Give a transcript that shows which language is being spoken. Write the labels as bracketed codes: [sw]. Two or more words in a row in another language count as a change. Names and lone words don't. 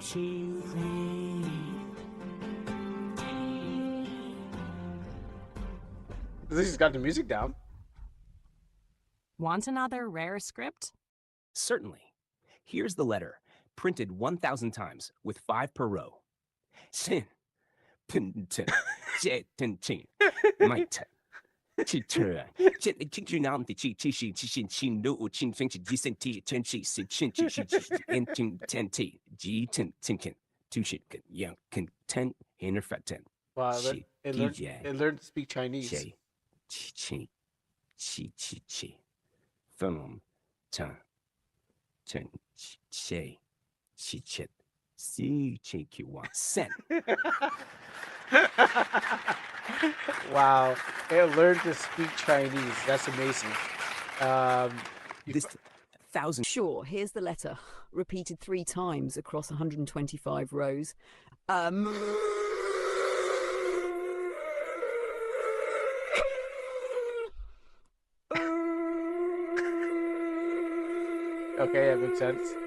[en] At least he's got the music down. Want another rare script? Certainly. Here's the letter, printed 1,000 times, with 5 per row. Sin. Pin. Tin. Tin. My. Chi. Chin. Chin. Nam. Chi. Chi. Chi. Chin. Chin. No. Chin. Fin. Chi. Chin. Ti. Chin. Chi. Si. Chin. Chi. Chi. In. Tin. Ten. Ti. G. Tin. Tin. Tu. Shin. Yang. Can. Ten. Inner fat. Ten. Wow, Chi. it learned to speak Chinese. Chi. Chi. Chi. Chi. Chi. Phone. Tan. Chen. Che. Chi. Chit. Si. Chi. Q. Sen. Wow, it learned to speak Chinese. That's amazing. This 1,000. Sure, here's the letter, repeated 3 times across 125 rows. Okay, that makes sense.